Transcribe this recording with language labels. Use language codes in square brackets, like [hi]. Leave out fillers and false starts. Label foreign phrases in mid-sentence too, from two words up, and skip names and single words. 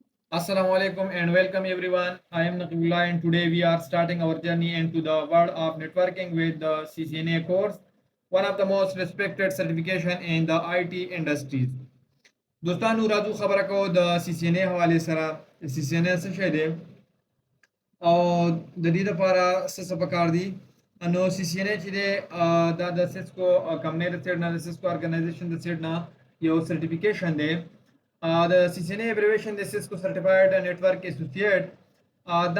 [ar] السلام عليكم [en] and welcome everyone. I am Naqib and today we are starting our journey into the world of networking with the CCNA course, one of the most respected certification in the IT industries. [ps] دوستانو راځو خبره کوو د CCNA حواله سره CCNA څه شی دی او د دې لپاره څه پکار دي نو CCNA چې دی دا د سیسکو کمپنۍ د سیټ نه د سیسکو ارګنایزیشن د سیټ نه یو سرټیفیکیشن دی د CCNA abbreviation د Cisco Certified Network Associate دا